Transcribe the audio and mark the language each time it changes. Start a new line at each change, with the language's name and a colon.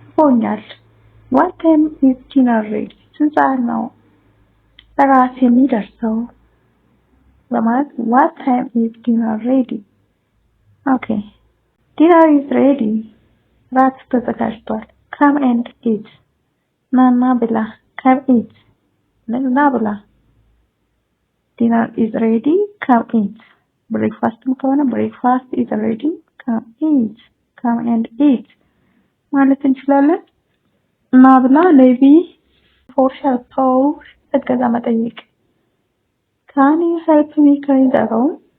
Amharic: ሆኛል።
English: What time is dinner ready?
Amharic: ስንት ሰዓት ነው እራት የሚደርሰው? ለማለት
English: What time is dinner ready? Okay. Dinner is ready.
Amharic: ራት ተዘጋጅቷል።
English: Come and eat.
Amharic: ናና ብላ።
English: Come eat.
Amharic: ና ብላ።
English: Dinner is ready. Come eat. Breakfast ከሆነ breakfast is ready. Come eat. Come and eat.
Amharic: ማለት እንችላለን። እና ብላ ሌቢ
English: for help
Amharic: እገዛ መጠየቅ
English: Can you help me clean the room?